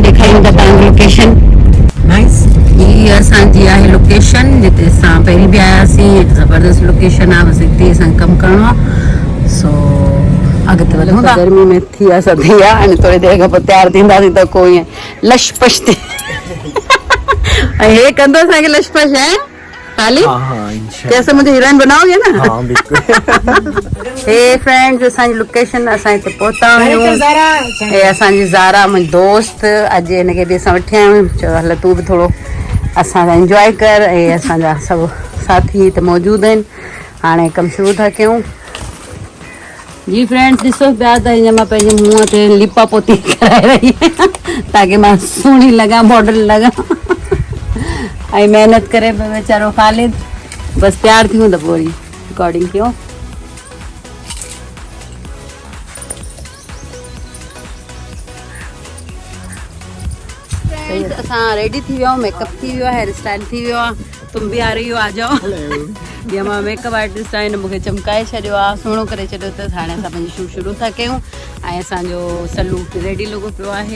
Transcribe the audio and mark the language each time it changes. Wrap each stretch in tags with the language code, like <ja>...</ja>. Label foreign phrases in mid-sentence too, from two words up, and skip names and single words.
<sd>ॾेखारियूं था तव्हांखे लोकेशन। हीअ असांजी आहे लोकेशन जिते असां पहिरीं बि आयासीं। ज़बरदस्त लोकेशन आहे, बसि हिते असांखे कमु करिणो आहे। सो अॻिते वधूं था। गर्मी में थी आहे सदी आहे, हाणे थोरी देरि खां पोइ तयारु थींदासीं त को ईअं लशपश थी ऐं हे कंदो असांखे लशपश है खाली।</sd> <hi>कैसे मुझे हीरोइन बनाओगे ना? हाँ बिल्कुल।</hi> <en>hey friends,</en> <sd>असांजी लोकेशन असां हिते पहुता आहियूं। हे असांजी ज़ारा मुंहिंजी दोस्त, अॼु हिनखे बि असां वठी आया आहियूं। चयो हल तूं बि थोरो असांजा इंजॉय कर। ऐं असांजा सभु साथी हिते मौजूदु आहिनि। हाणे कमु शुरू था कयूं। जी फ्रेंड्स, ॾिसो पिया त हीअं मां पंहिंजे मुंहं ते लिपा पोती कराए रही आहियां ताकी मां सुहिणी लॻां, मॉडल लॻां। ऐं महिनत करे पियो वीचारो ख़ालिद। बसि तयारु थियूं त पोइ वरी रिकॉर्डिंग कयूं। असां रेडी थी विया आहियूं, मेकअप थी वियो आहे,</sd> <en>hair style</en> <sd>थी वियो आहे।</sd> <hi>तुम बि आ रही हो, आ जाओ।</hi> <sd>जीअं मां</sd> <en>makeup artist</en> <sd>आहियां, मूंखे चमकाए छॾियो आहे, सुहिणो करे छॾियो अथसि। हाणे असां पंहिंजी शूट शुरू था कयूं ऐं असांजो सल्लू रेडी लॻो पियो आहे।</sd>